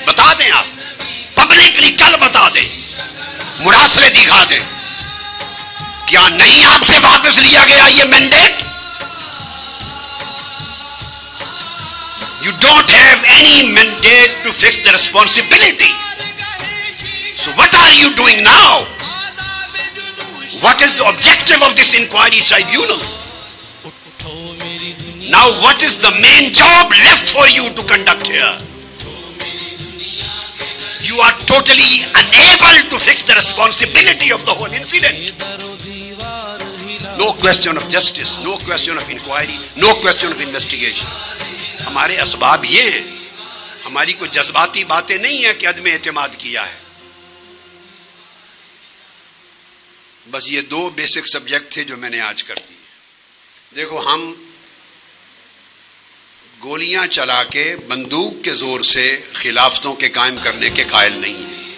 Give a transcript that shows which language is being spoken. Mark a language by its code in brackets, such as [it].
[ur] بتا دیں آپ پبلکلی, کل بتا دیں, مراسلے دکھا دیں. کیا نہیں آپ سے واپس لیا گیا یہ mandate? [en] You don't have any mandate to fix the responsibility. So what are you doing now? What is the objective of this inquiry tribunal? Now what is the main job left for you to conduct here? You are totally unable to fix the responsibility of the whole incident. No question of justice, no question of inquiry, no question of investigation. [ur] ہمارے اسباب یہ ہیں, ہماری کوئی جذباتی باتیں نہیں ہیں کہ عدم اعتماد کیا ہے. بس یہ دو بیسک سبجیکٹ تھے جو میں نے آج کر دی. دیکھو, ہم گولیاں چلا کے بندوق کے زور سے خلافتوں کے قائم کرنے کے قائل نہیں ہیں.